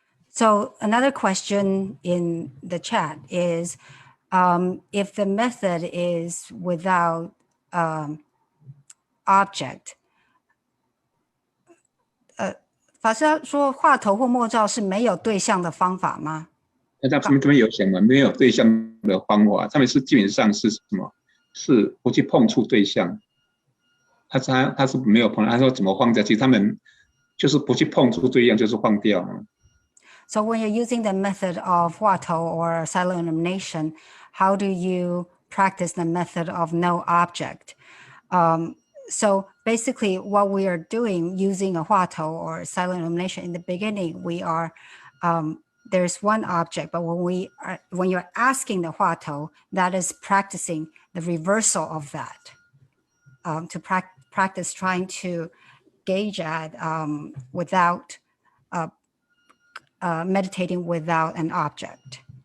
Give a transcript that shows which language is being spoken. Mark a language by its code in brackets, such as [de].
[en] So another question in the chat is, if the method is without object, [zh] 法师说话头或默照是没有对象的方法吗？他这边有讲嘛，没有对象的方法，他们是基本上是什么？是不去碰触对象。他是没有碰，他说怎么放掉？其实他们就是不去碰触对象，就是放掉。 [en] So when you're using the method of Huatou or silent illumination, how do you practice the method of no object? So basically what we are doing using a Huatou or silent illumination in the beginning, we are, there's one object, but when you're asking the Huatou, that is practicing the reversal of that, to practice trying to gauge at without, meditating without an object.